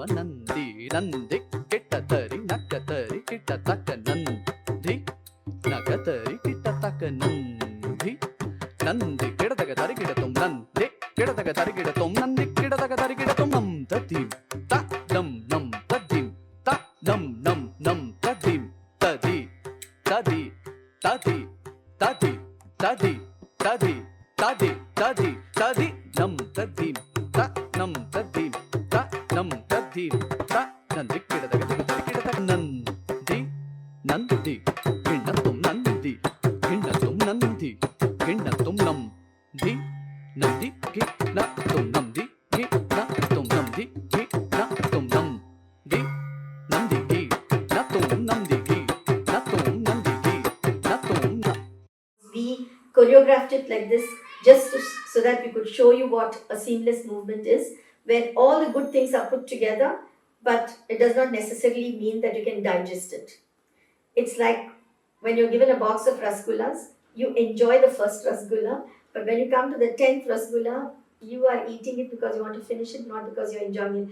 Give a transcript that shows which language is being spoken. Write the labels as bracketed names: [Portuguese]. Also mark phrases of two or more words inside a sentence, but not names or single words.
[English] Nandi Nandi Kittatari Nakatari Kittataka Nandi Nakatari Kittataka Nandi Nandi Kidataka Kidatum Nandi Kidataka Kidatum Nandi Kidataka Kidatum Nam Tadim Ta Dum Nam Tadim Ta Dum Nam Nam Tadim Tadi Tadi Tadi Tadi Tadi Tadi Tadi Tadi Tadi Nam Tadim Ta Nam Tadim Ta Nam Tadim Ta Nandi Kidataka Nandi Nandi Kindatum Nandi Kindatum Nandi Kindatum Nandi Nandi Kindatum Nandi Kindatum Nandi Kindatum Nandi Nandi Kindatum Nandi Kindatum Nandi Kindatum. We choreographed it like this just so that we could show you what a seamless movement is, where all the good things are put together, but it does not necessarily mean that you can digest it. It's like when you're given a box of rasgullas, you enjoy the first rasgulla, but when you come to the 10th rasgulla, you are eating it because you want to finish it, not because you're enjoying it.